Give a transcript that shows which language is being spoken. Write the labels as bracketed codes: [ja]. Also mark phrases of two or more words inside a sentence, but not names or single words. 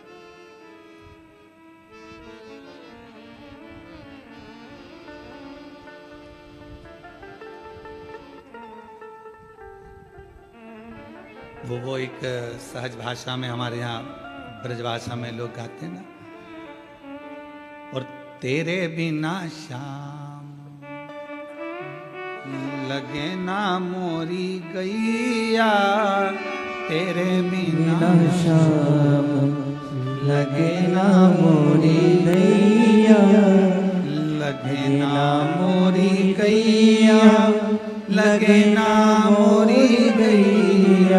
[hi] वो एक सहज भाषा में, हमारे यहाँ ब्रजभाषा में लोग गाते हैं ना, और [bra] तेरे बिना शाम लगे ना मोरी गैया, तेरे बिना शाम लगे ना मोरी गैया, लगे ना मोरी गैया, लगे ना मोरी गैया,